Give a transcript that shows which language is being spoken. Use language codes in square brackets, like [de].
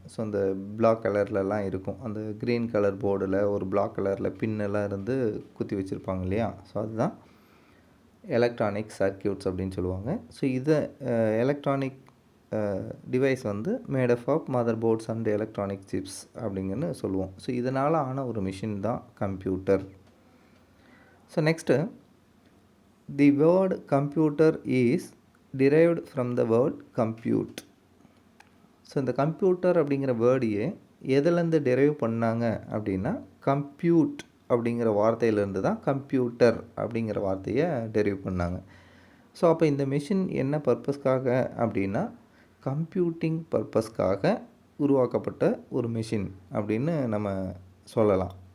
[ta] So அந்த black கலர்லலாம் இருக்கும், அந்த க்ரீன் கலர் போர்டில் ஒரு பிளாக் கலரில் பின்னெல்லாம் இருந்து குத்தி வச்சுருப்பாங்க இல்லையா? ஸோ அதுதான் எலக்ட்ரானிக் சர்க்கியூட்ஸ் அப்படின்னு சொல்லுவாங்க. ஸோ இதை எலக்ட்ரானிக் டிவைஸ் வந்து [en] made up of motherboards and electronic chips [ta] அப்படிங்கன்னு சொல்லுவோம். ஸோ இதனால் ஆன ஒரு மிஷின் தான் computer. [en] So next, the word computer is derived from the word compute. [ta] So இந்த கம்ப்யூட்டர் அப்படிங்கிற வேர்டையே எதுலேருந்து டெரைவ் பண்ணாங்க அப்படின்னா கம்ப்யூட் அப்படிங்கிற வார்த்தையிலேருந்து தான் கம்ப்யூட்டர் அப்படிங்கிற வார்த்தையை டெரைவ் பண்ணாங்க. ஸோ அப்போ இந்த மிஷின் என்ன பர்பஸ்க்காக அப்படின்னா கம்ப்யூட்டிங் பர்பஸ்க்காக உருவாக்கப்பட்ட ஒரு மிஷின் அப்படின்னு நம்ம சொல்லலாம்.